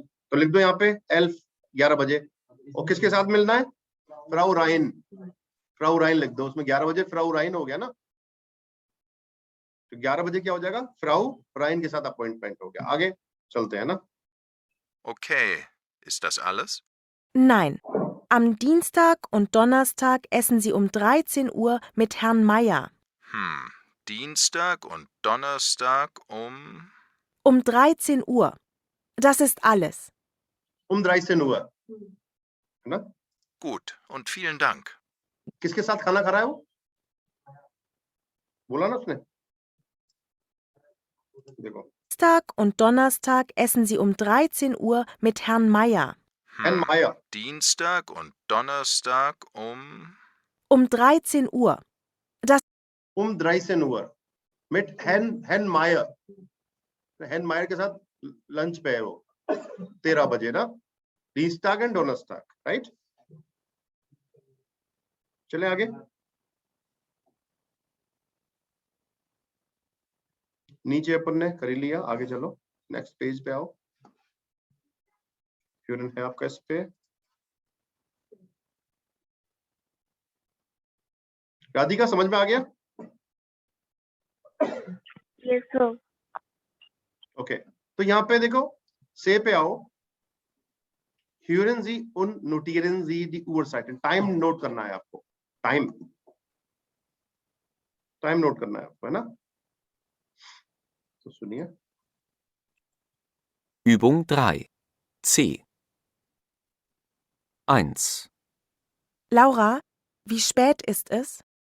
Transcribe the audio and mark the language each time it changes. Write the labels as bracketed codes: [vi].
[hi] तो लिख दो यहाँ पे 11 बजे. और किसके साथ मिलना है? फ्राउ राइन. फ्राउ राइन लिख दो उसमें. 11 बजे फ्राउ राइन हो गया ना. तो 11 बजे क्या हो जाएगा? फ्राउ राइन के साथ अपॉइंटमेंट हो गया. आगे चलते हैं ना. [de] Okay, ist das alles? Nein, am Dienstag und Donnerstag essen Sie um 13 Uhr mit Herrn Meier. Dienstag und Donnerstag um... Um 13 Uhr. Das ist alles. Um 13 Uhr. [hi] है ना? [de] Gut, und vielen Dank. [hi] किसके साथ खाना खा रहा है वो? बोला ना उसने. देखो. [de] Dienstag und Donnerstag essen Sie um 13 Uhr mit Herrn Meier. Herrn Meier. Dienstag und Donnerstag um... Um 13 Uhr. Um 13 Uhr. Mit Herrn Meier. [hi] Herrn Meier के साथ लंच पे है वो. 13 बजे ना. [de] Dienstag [en] and [de] Donnerstag, [en] right? [hi] चले आगे. नीचे अपन ने कर लिया. आगे चलो. नेक्स्ट पेज पे आओ. क्यूरन है आपका इस पे. राधिका समझ में आ गया? [en] Yes, sir. [hi] ओके. तो यहाँ पे देखो. से पे आओ. [de] Hören Sie und notieren Sie die Uhrzeiten. [hi] Time note करना है आपको. टाइम नोट करना है आपको, है ना. तो सुनिए. [de] Übung 3. C. 1. Laura, wie spät ist es?